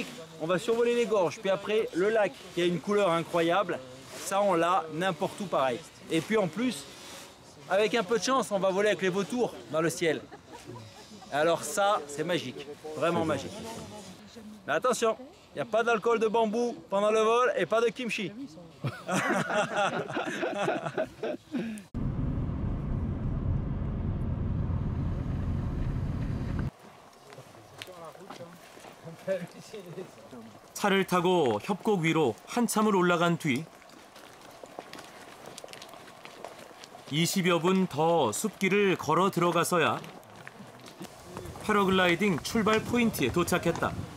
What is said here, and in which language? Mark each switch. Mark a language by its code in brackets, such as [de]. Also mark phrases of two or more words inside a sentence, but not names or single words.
[fr] On va survoler les gorges, puis après le lac qui a une couleur incroyable. Ça, on l'a n'importe où pareil. Et puis en plus, avec un peu de chance, on va voler avec les vautours dans le ciel. Alors ça, c'est magique, vraiment magique. Mais attention, il n'y a pas d'alcool de bambou pendant le vol et pas de kimchi. [ko] 차를 타고 협곡 위로 한참을 올라간 뒤 20여 분 더 숲길을 걸어 들어가서야 패러글라이딩 출발 포인트에 도착했다.